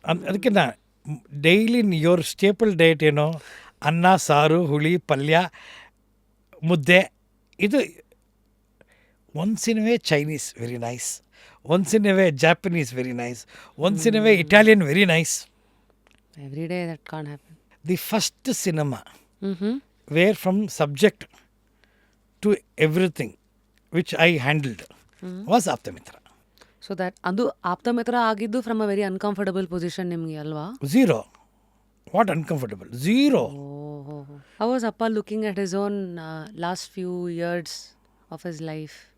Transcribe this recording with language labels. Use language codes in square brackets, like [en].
[kn] ಅದಕ್ಕೆ [en] daily your staple diet [kn] ಏನೋ, ಅನ್ನ ಸಾರು ಹುಳಿ ಪಲ್ಯ ಮುದ್ದೆ. ಇದು ಒಂದ್ಸಿನವೇ Chinese [en] very nice, [kn] ಒಂದ್ಸಿನವೇ Japanese very nice, ಒಂದ್ಸಿನವೇ Italian very nice. [en] Every day that corn happen. The first cinema where from subject to everything which I handled was Aptamitra. [kn] So that ಅದು ಆಪ್ತ ಮಿತ್ರ ಆಗಿದ್ದು [en] from a very uncomfortable position [kn] ನಿಮಗೆ ಅಲ್ವಾ? [en] Zero. What uncomfortable? Zero. How was Appa looking at his own last few years of his life?